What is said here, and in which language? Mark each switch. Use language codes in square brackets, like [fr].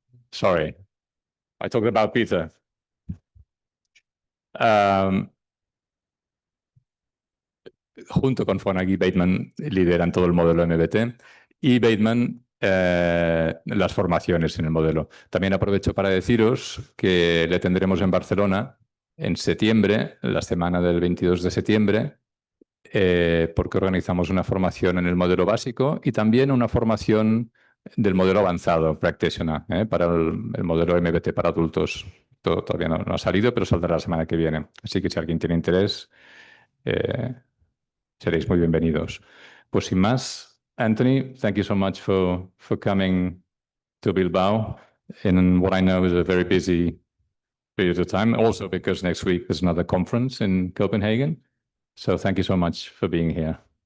[en] Sorry, I talked about Peter. [es] Junto con Fonagy, Bateman lideran todo el modelo MBT y Bateman las formaciones en el modelo. También aprovecho para deciros que le tendremos en Barcelona en septiembre, la semana del 22 de septiembre, porque organizamos una formación en el modelo básico y también una formación del modelo avanzado, practitioner, para el modelo MBT para adultos. Todavía no ha salido, pero saldrá la semana que viene. Así que si alguien tiene interés, seréis muy bienvenidos. Pues sin más, [en] Anthony, thank you so much for coming to Bilbao in what I know is a very busy period of time, also because next week there's another conference in Copenhagen. So thank you so much for being here.